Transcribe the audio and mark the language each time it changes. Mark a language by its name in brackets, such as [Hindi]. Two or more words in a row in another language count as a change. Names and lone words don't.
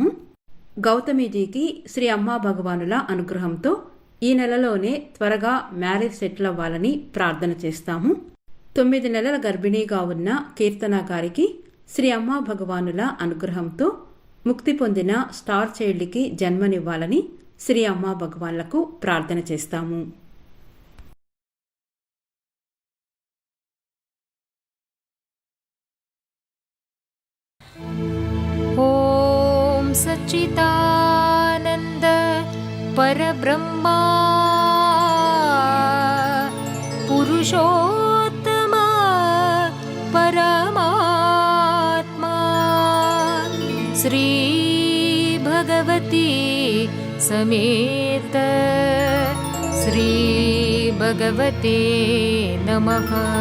[Telugu] గౌతమీజీకి శ్రీ అమ్మా భగవానుల అనుగ్రహంతో ఈ నెలలోనే త్వరగా [English] marriage settle [Telugu] అవ్వాలని ప్రార్థన చేస్తాము. 9 నెలల గర్భిణీగా ఉన్న కీర్తన గారికి శ్రీ అమ్మా భగవానుల అనుగ్రహంతో ముక్తి పొందిన [English] star child-ki [Telugu] జన్మనివ్వాలని శ్రీ అమ్మా భగవాన్లకు ప్రార్థన చేస్తాము. [Sanskrit] ॐ सच्चिदानन्द परब्रह्मा पुरुषोत्तम परमात्मा श्री भगवती समेत श्री भगवते नमः.